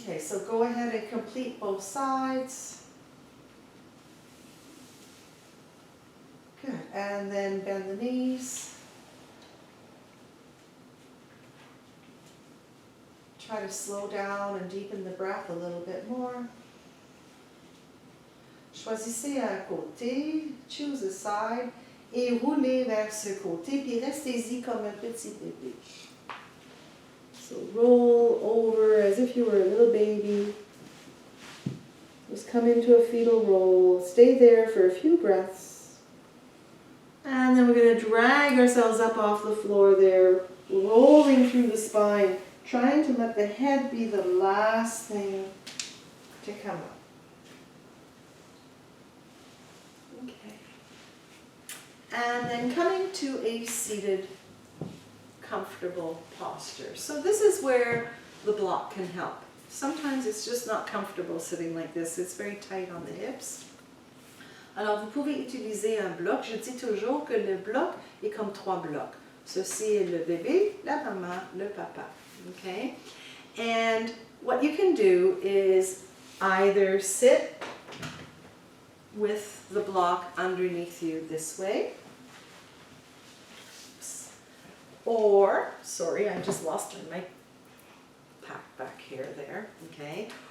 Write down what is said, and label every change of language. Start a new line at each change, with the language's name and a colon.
English: Okay, so go ahead and complete both sides. Good, and then bend the knees. Try to slow down and deepen the breath a little bit more.
French: Choisissez un côté,
English: choose a side,
French: et roulez vers ce côté, puis restez-y comme un petit bébé.
English: So roll over as if you were a little baby. Just come into a fetal roll. Stay there for a few breaths. And then we're going to drag ourselves up off the floor there, rolling through the spine, trying to let the head be the last thing to come up. Okay. And then coming to a seated comfortable posture. So this is where the block can help. Sometimes it's just not comfortable sitting like this. It's very tight on the hips.
French: Alors vous pouvez utiliser un bloc. Je dis toujours que le bloc est comme trois blocs. Ceci est le bébé, la maman, le papa.
English: Okay? And what you can do is either sit with the block underneath you this way. Or, sorry, I just lost my pack back here, there, okay.